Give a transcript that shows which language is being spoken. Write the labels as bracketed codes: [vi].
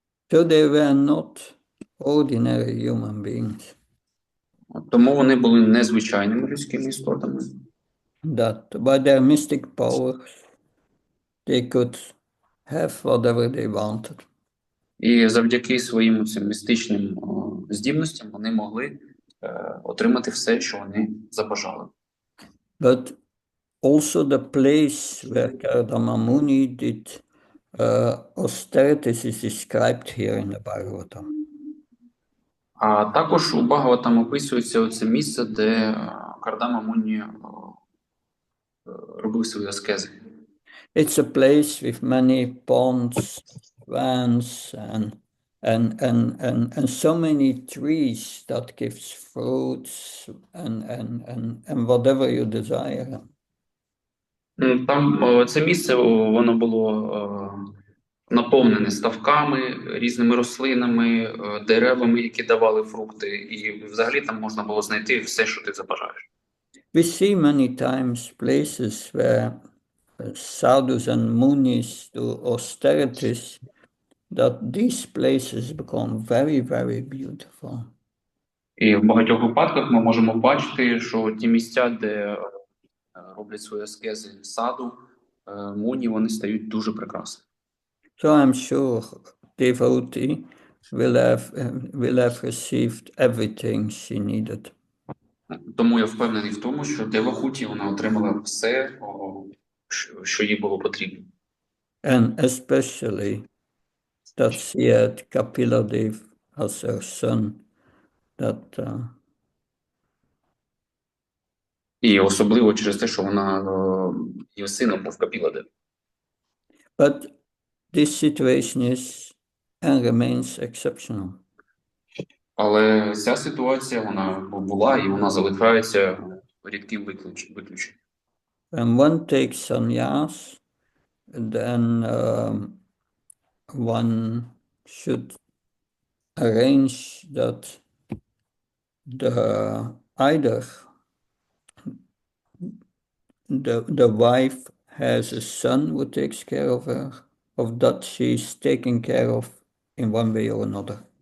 [en] So they were not ordinary human beings. [uk] Тому вони були незвичайними людськими істотами. [en] That by their mystic powers they could have whatever they wanted. [uk] І завдяки своїм цим містичним здібностям вони могли отримати все, що вони забажали. [en] But also the place where Kardama Muni did austerities is described here in the Bhagavatam. [uk] А також у Бхагаватам описується оце місце, де Кардама Муні робив свої аскези. [en] It's a place with many ponds, swans, and so many trees that gives fruits and whatever you desire. [uk] Там це місце, воно було наповнене ставками, різними рослинами, деревами, які давали фрукти, і взагалі там можна було знайти все, що ти забажаєш. [en] We see many times places where sadhus and munis do austerities, that these places become very, very beautiful. [uk] І в багатьох випадках ми можемо бачити, що ті місця, де роблять свої аскези саду, муні, вони стають дуже прекрасними. [en] So I'm sure devotee will have received everything she needed. [uk] Тому я впевнений в тому, що Девахуті вона отримала все, що їй було потрібно. [en] And especially that she had Kapila as her son, that [uk] І особливо через те, що вона її сином був Капіладев. [en] But this situation is and remains exceptional. [uk] Але ця ситуація, вона була і вона залишається рідким виключенням. [en] When one takes sannyas, then one should arrange that either the wife has a son who takes care of her, or that she's taken care of in one way or another.